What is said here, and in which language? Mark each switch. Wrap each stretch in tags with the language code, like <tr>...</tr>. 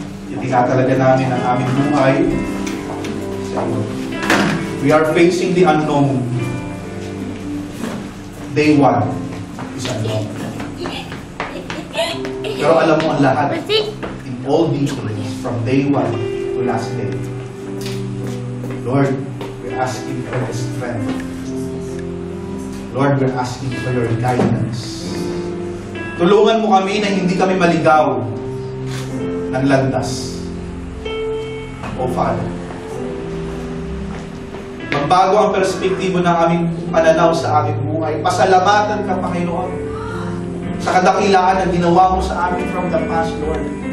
<tl>Itinatalaga namin ang aming buhay sa iyo.</tl> <en>We are facing the unknown. Day 1 is unknown.</en> <tl>Pero alam mo ang lahat.</tl> <en>In all details, from day 1 to last day. Lord, we're asking for the strength. Lord, we're asking for your guidance.</en> <tl>Tulungan mo kami na hindi kami maligaw ng landas. O Father, magbago ang perspektibo ng aming pananaw sa aming buhay. Pasalamatan ka, Panginoon, sa kadakilaan na ginawa mo sa amin</tl> <en>from the past, Lord.</en>